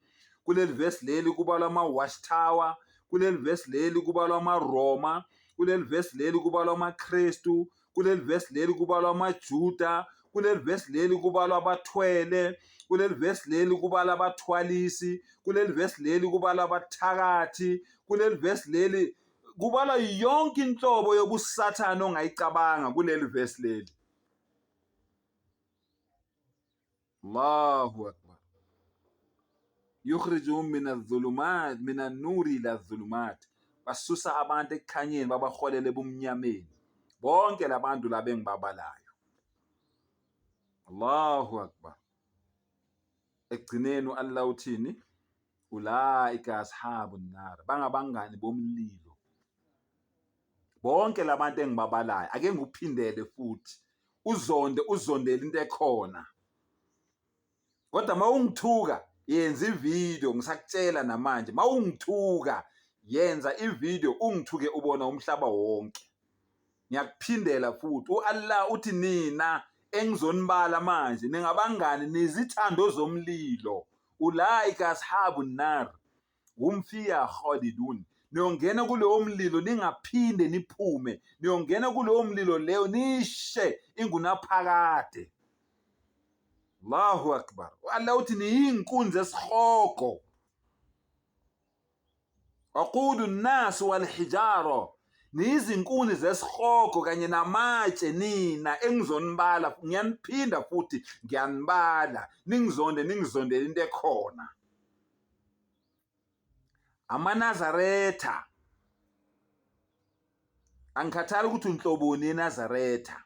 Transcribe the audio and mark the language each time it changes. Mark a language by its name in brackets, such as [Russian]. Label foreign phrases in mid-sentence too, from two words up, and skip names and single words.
[Zulu] Kuleli verse leli kubalwa ama-Watchtower, kuleli verse leli kubalwa amaRoma, kuleli verse leli kubalwa amaKristu, kuleli verse leli kubalwa amaJuda, kuleli verse leli kubalwa abathwele, kuleli verse leli kubalwa abathwalisi, kuleli verse leli kubalwa abathakathi, kuleli verse leli kubalwa yonke inhlobo yobusathane ongayicabanga kuleli verse leli. [Arabic] الله أكبر. يخرجونهم من الظلمات من النور إلى الظلمات. [Zulu] Basusa abantu ekukhanyeni babaholele ebumnyameni. Bonke labantu laba engibabalayo. [Arabic] الله أكبر. [Zulu] Ekugcineni Allah uthini? [Arabic] أولئك أصحاب النار. [Zulu] Bangabangani bomlilo. Bonke labantu engibabalayo. Ake nguphindele futhi. Uzondele into ekhona. Kodwa mawungithuka yenza ivideo, ngisakutshela namanje, mawungithuka yenza ivideo ungithuke ubona umhlaba wonke. Ngiyakuphindela futhi, u-Allah uthi nina engizonibala manje ningabangani nezithando zomlilo. [Arabic] أولئك أصحاب النار هم فيها خالدون. [Zulu] Niyongena kuleyo mlilo ningaphinde niphume. Niyongena kuleyo mlilo leyo nishe ingunaphakade. [Arabic] الله أكبر. [Zulu] Allah uthi niyinkunzi esihogo. [Arabic] وقود الناس والحجارة. [Zulu] Niyizinkuni zesihogo kanye namatshe nina engizonibala, ngiyaniphinda futhi ngiyanibala. Ningizondele into ekhona. AmaNazaretha. Angikhathali ukuthi unhloboni yeNazaretha.